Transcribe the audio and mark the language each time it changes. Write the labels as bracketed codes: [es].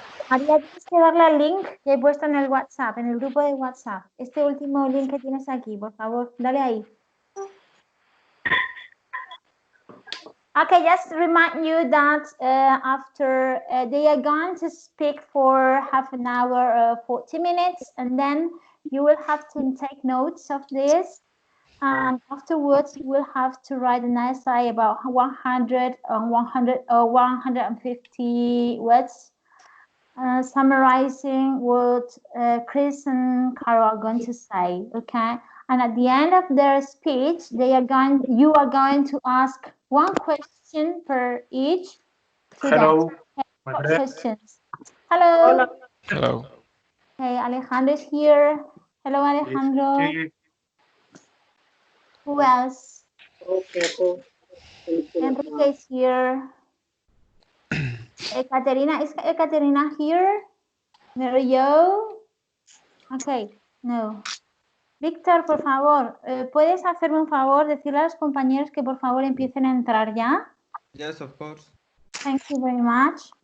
[es] María, tienes que darle al link que he puesto en el WhatsApp, en el grupo de WhatsApp. Este último link que tienes aquí, por favor, dale ahí. [en] Okay, just remind you that after they are going to speak for half an hour, 40 minutes, and then you will have to take notes of this. And afterwards, you will have to write an essay about 100 or 150 words, summarizing what Chris and Carol are going to say. Okay, and at the end of their speech, you are going to ask one question per each. Hello. Questions. Hello. Hello. Hey, Alejandro is here. Hello, Alejandro. Hey. Who else? Enrique is here. Ekaterina, is Ekaterina here? Mary Jo? Okay, no. [es] Víctor, por favor, ¿puedes hacerme un favor? Decirle a los compañeros que por favor empiecen a entrar ya. [en] Yes, of course. Thank you very much.